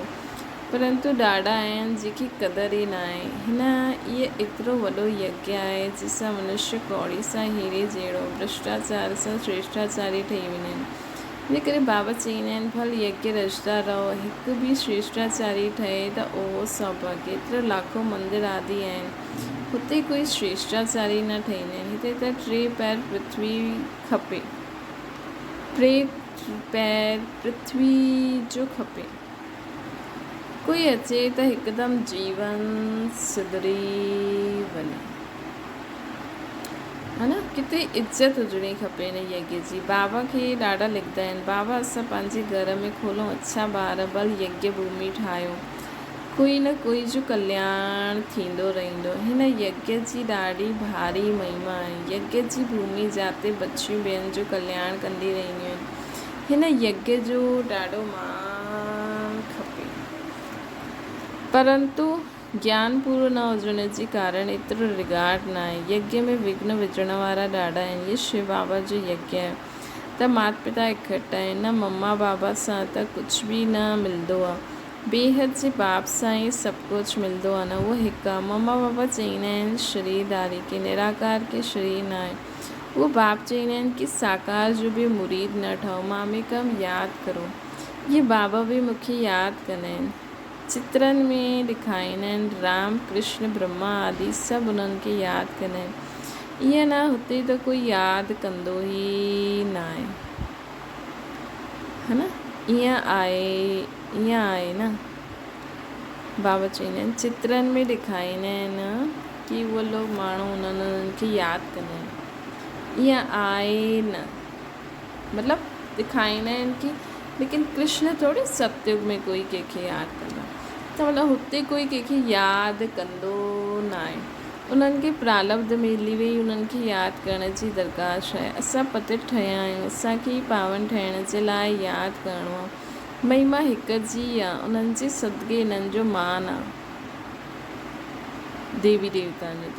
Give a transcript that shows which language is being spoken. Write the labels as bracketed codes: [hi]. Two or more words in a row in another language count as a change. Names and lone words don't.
[sd] परंतु ॾाढा आहिनि जंहिंखे क़दुरु ई न आहे। हिन इहो एतिरो वॾो यज्ञ आहे जंहिंसां मनुष्य कौड़ी सां हीरे जहिड़ो, भ्रष्टाचार सां श्रेष्ठाचारी ठही वेंदा आहिनि। इन करे बाबा चईंदा आहिनि, भल यज्ञ रचंदा रहो, हिकु बि श्रेष्ठाचारी ठहे त उहो सौभाग्य। एतिरो लाखों मंदिर आदि आहिनि, हुते कोई श्रेष्ठाचारी न ठहींदा आहिनि। हिते त 3 पैर पृथ्वी खपे, 3 पैर पृथ्वी जो खपे। कोई अचे त हिकदमि जीवन सुधरी वञे, है न। किथे इज़त हुजणी खपे हिन यज्ञ जी। बाबा खे ॾाढा लिखंदा आहिनि, बाबा असां पंहिंजे घर में खोलूं अच्छा ॿार, बल यज्ञ भूमि ठाहियूं, कोई न कोई जो कल्याण थींदो रहंदो। हिन यज्ञ जी ॾाढी भारी महिमा आहे। यज्ञ जी भूमि जाते बच्चियूं ॿियनि जो कल्याण कंदी रहंदियूं आहिनि। हिन यज्ञ जो ॾाढो मान खपे, परंतु ज्ञान पूरो न हुजण जे कारण एतिरो रिगार्ड न आहे। यज्ञ में विघ्न विझण वारा ॾाढा आहिनि। ये शिव बाबा जो यज्ञ आहे त माता पिता इकट्ठा आहिनि। न मम्मा बाबा सां त कुझु बि न मिलंदो आहे। बेहद जे बाप सां ई सभु कुझु मिलंदो आहे न, उहो हिकु आहे। मम्मा पापा चईंदा आहिनि शरीरदारी के निराकार के शरीर न आहे। उहो बाप चईंदा आहिनि कि साकार जो बि मुरीद न ठहो, मामेकम यादि करो। इहे बाबा बि मूंखे यादि कंदा आहिनि, चित्रनि में ॾेखारींदा आहिनि। राम कृष्ण ब्रह्मा आदि सभु उन्हनि खे यादि कंदा आहिनि। ईअं न हुते त कोई यादि कंदो ई न आहे, है न। ईअं आहे न। बाबा चईंदा आहिनि चित्रनि में ॾेखारींदा आहिनि कि उहे लोग माण्हू उन्हनि खे यादि कंदा आहिनि। ईअं आहे न, मतिलबु ॾेखारींदा आहिनि कि लेकिन कृष्ण थोरी सतयुग में कोई कंहिंखे यादि कंदा, त मतिलबु हुते कोई कंहिंखे यादि कंदो न आहे। उन्हनि खे प्रालब्ध मिली वई, उन्हनि खे यादि करण जी दरख़्वास्त आहे। असां पतित ठहिया आहियूं, असांखे पावन ठहिण जे लाइ यादि करिणो आहे। महिमा हिक जी आहे, उन्हनि जे सदिके हिननि जो मान आहे देवी देवताउनि जो।